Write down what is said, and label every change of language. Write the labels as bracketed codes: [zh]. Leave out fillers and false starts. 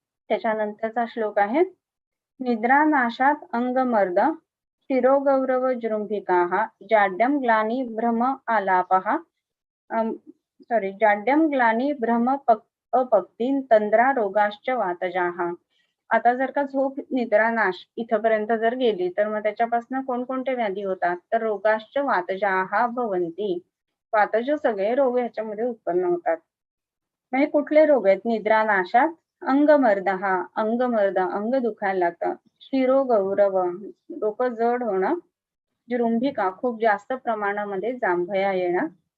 [sa] त्याच्यानंतरचा श्लोक आहे निद्रानाशात अंगमर्द शिरोगौरव जृंभिकाः जाड्यं ग्लानी भ्रम आलापः जाड्यं ग्लानी भ्रम अपक्ती तंद्रा रोगाश्च वातजाः. [mr] आता जर का झोप निद्रानाश इथपर्यंत जर गेली तर मग त्याच्यापासून कोणकोणते व्याधी होतात? [sa] तर रोगाश्च वातजाः भवन्ति. [mr] वातज सगळे रोग ह्याच्यामध्ये उत्पन्न होतात. म्हणजे कुठले रोग आहेत? [sa] निद्रानाशात अंगमर्दः, [mr] अंगमर्द अंग दुखायला लागतं. शिरोगौरव डोकं जड होणं. जृंभिका खूप जास्त प्रमाणामध्ये जांभया येणं.